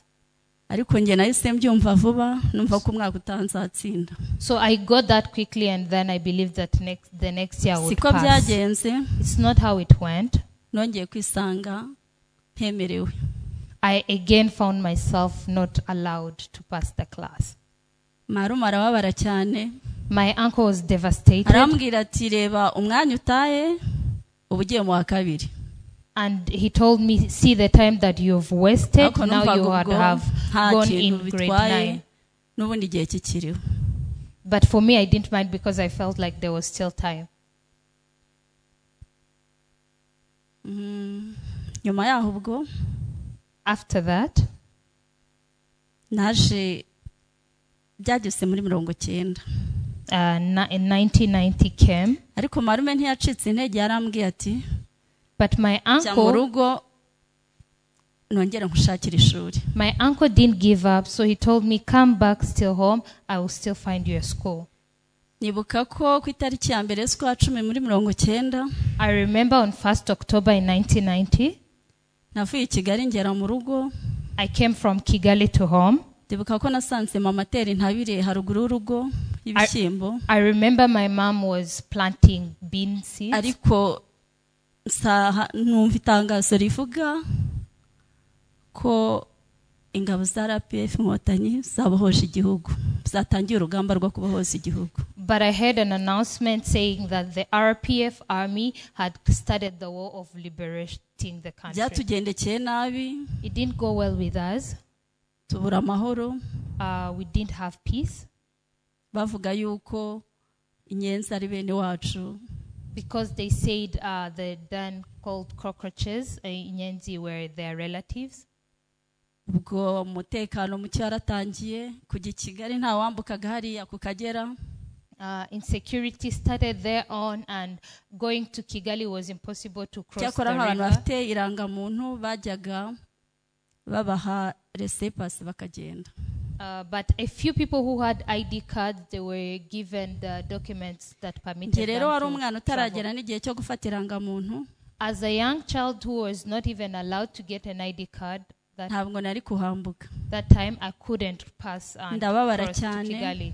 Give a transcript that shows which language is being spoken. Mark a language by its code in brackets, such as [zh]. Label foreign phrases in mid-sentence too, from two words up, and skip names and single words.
[en] So I got that quickly, and then I believed that the next year I would pass. It's not how it went. I I again found myself not allowed to pass the class. [rw] Marume arababara cyane. [en] My uncle was devastated. [rw] Arambwira ati reba umwanya utaye ubugiye mu wa kabiri. [en] And he told me, see the time that you've wasted, now you would have gone in grade 9. [rw] Nubundi gihe kikiriho. [en] But for me, I didn't mind because I felt like there was still time. [rw] Nyuma yaho ubwo, [en] after that, [rw] naje byageze muri 90. [en] In 1990 came. [rw] Ariko marume ntiyacitse intege, yarambwiye ati, [en] but my uncle, my uncle didn't give up, so he told me, come back still home, I will still find you a school. I remember on 1st October in 1990, I came from Kigali to home. I remember my mom was planting bean seeds. [rw] Numva itangazo rivuga ko ingabo za RPF Inkotanyi zabohoje igihugu, zatangiye urugamba rwo kubohoza igihugu. [en] But I heard an announcement saying that the RPF army had started the war of liberating the country. [rw] Byatugendekeye nabi. [en] It didn't go well with us. [rw] Tubura amahoro. [en] We didn't have peace. [rw] Bavuga yuko inyenzi ari bene wacu. [en] Because they said the then called cockroaches, inyenzi, were their relatives. [rw] Ubwo umutekano muke waratangiye kujya Kigali nta wambukaga hariya ku Kagera. [en] Insecurity started there on, and going to Kigali was impossible to cross the river. [rw] Abantu bafite irangamuntu bajyaga babaha laissez-passer bakagenda. [en] But a few people who had ID cards, they were given the documents that permitted them to travel. As a young child who was not even allowed to get an ID card, that time I couldn't pass and cross to Kigali.